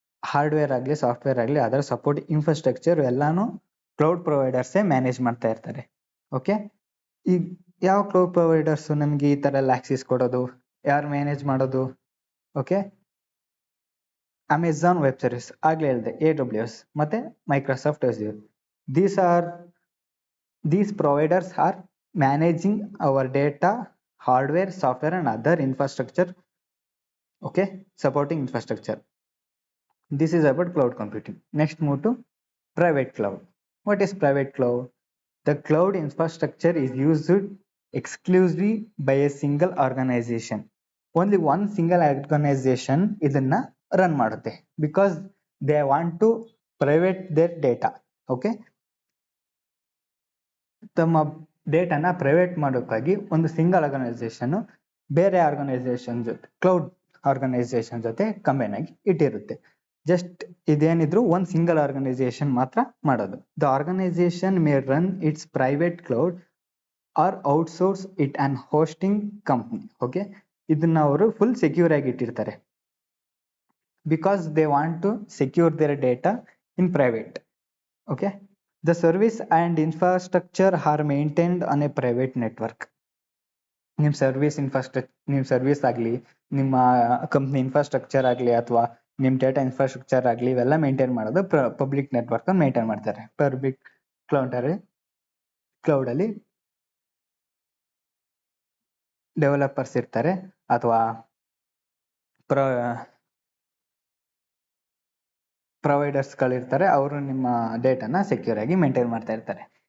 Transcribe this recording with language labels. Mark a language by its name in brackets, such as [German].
[Kannada] Hardware ಆಗಲಿ software ಆಗಲಿ ಅದರ ಸಪೋರ್ಟ್ ಇನ್ಫ್ರಾಸ್ಟ್ರಕ್ಚರ್ ಎಲ್ಲಾನು ಕ್ಲೌಡ್ ಪ್ರೊವೈಡರ್ಸೇ ಮ್ಯಾನೇಜ್ ಮಾಡ್ತಾ ಇರ್ತಾರೆ. ಓಕೆ, ಈಗ ಯಾವ ಕ್ಲೌಡ್ ಪ್ರೊವೈಡರ್ಸ್ ನಮಗೆ ಈ ತರ ಎಲ್ಲ ಆಕ್ಸೆಸ್ ಕೊಡೋದು, ಯಾರು ಮ್ಯಾನೇಜ್ ಮಾಡೋದು? ಓಕೆ, ಅಮೆಝಾನ್ ವೆಬ್ ಸರ್ವಿಸ್ ಆಗ್ಲೇ ಹೇಳಿದೆ, AWS ಮತ್ತೆ Microsoft Azure. [English] These providers are managing our data, hardware, software and other infrastructure. Okay, supporting infrastructure. This is about cloud computing. Next, move to private cloud. What is private cloud? The cloud infrastructure is used exclusively by a single organization. Only one single organization [Kannada] ಇದನ್ನ run ಮಾಡುತ್ತೆ, [English] because they want to private their data. [Kannada] Okay, ತಮ್ಮ ಡೇಟಾನ private ಮಾಡೋಕ್ಕಾಗಿ ಒಂದು single organisation ಬೇರೆ organisation ಜೊತೆ, cloud organisation ಜೊತೆ combine ಆಗಿ ಇಟ್ಟಿರುತ್ತೆ. Just ಇದೇನಿದ್ರು ಒಂದು single organisation ಮಾತ್ರ ಮಾಡೋದು. [English] The organisation may run its private cloud or outsource it on hosting company. Okay, [Kannada] ಇದನ್ನ ಅವರು ಫುಲ್ ಸೆಕ್ಯೂರ್ ಆಗಿ ಇಟ್ಟಿರ್ತಾರೆ, [English] Because they want to secure their data in private. Okay, the service and infrastructure are maintained on a private network. [Kannada] ನಿಮ್ಮ service ಆಗಲಿ, ನಿಮ್ಮ company infrastructure ಆಗಲಿ, ಅಥವಾ ನಿಮ್ಮ ಡೇಟಾ ಇನ್ಫ್ರಾಸ್ಟ್ರಕ್ಚರ್ ಆಗಲಿ, ಇವೆಲ್ಲ ಮೇಂಟೈನ್ ಮಾಡೋದು ಪಬ್ಲಿಕ್ ನೆಟ್ವರ್ಕ್ ಮೇಂಟೈನ್ ಮಾಡ್ತಾರೆ. ಪಬ್ಲಿಕ್ ಕ್ಲೌಡ್ ಅಲ್ಲಿ ಡೆವಲಪರ್ಸ್ ಇರ್ತಾರೆ ಅಥವಾ ಪ್ರೊವೈಡರ್ಸ್ ಗಳಿರ್ತಾರೆ, ಅವರು ನಿಮ್ಮ ಡೇಟಾನ ಸೆಕ್ಯೂರ್ ಆಗಿ ಮೇಂಟೈನ್ ಮಾಡ್ತಾ ಇರ್ತಾರೆ.